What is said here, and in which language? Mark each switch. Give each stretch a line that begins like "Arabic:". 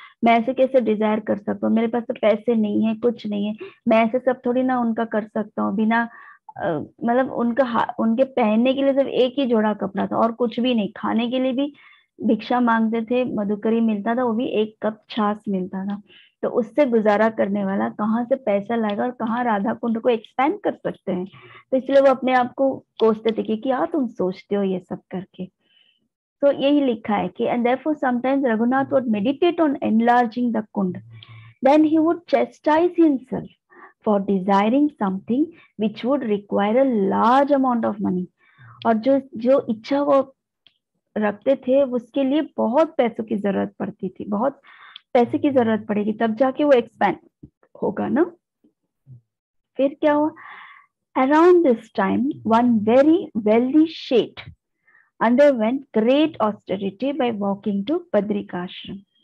Hindi: मैं ऐसे कैसे डिजायर कर सकता हूँ, मेरे पास तो पैसे नहीं है, कुछ नहीं है, मैं ऐसे सब थोड़ी ना उनका कर सकता हूँ बिना मतलब उनके पहनने के लिए सिर्फ एक ही जोड़ा कपड़ा था और कुछ भी नहीं, खाने के लिए भी भिक्षा मांगते थे, मधुकरी मिलता था, वो भी एक कप छाछ मिलता था। तो उससे गुजारा करने वाला कहाँ से पैसा लाएगा और कहाँ राधा कुंड को एक्सपैंड कर सकते हैं। तो इसलिए वो अपने आप को कोसते थे कि क्या तुम सोचते हो ये सब करके। तो यही लिखा है कि
English: and therefore sometimes Raghunath would meditate on enlarging the kund. Then he would chastise himself for desiring something which would require a large amount of money.
Hindi: और जो जो इच्छा वो रखते थे उसके लिए बहुत पैसों की जरूरत पड़ती थी, बहुत पैसे की जरूरत पड़ेगी तब जाके वो एक्सपैंड होगा ना। फिर क्या हुआ?
English: Around this time one very wealthy शेठ underwent great austerity by walking to Badrikashram.